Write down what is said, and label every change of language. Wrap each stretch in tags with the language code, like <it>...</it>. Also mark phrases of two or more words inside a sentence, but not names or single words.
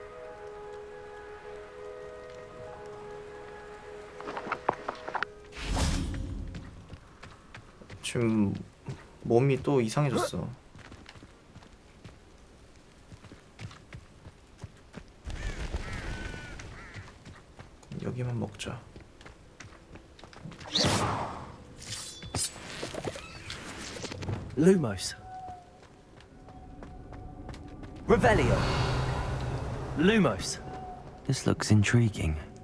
<ko>지금 몸이 또 이상해졌어. 여기만 먹자. Lumos. Revelio. Lumos.</ko> <en>This looks intriguing.</en>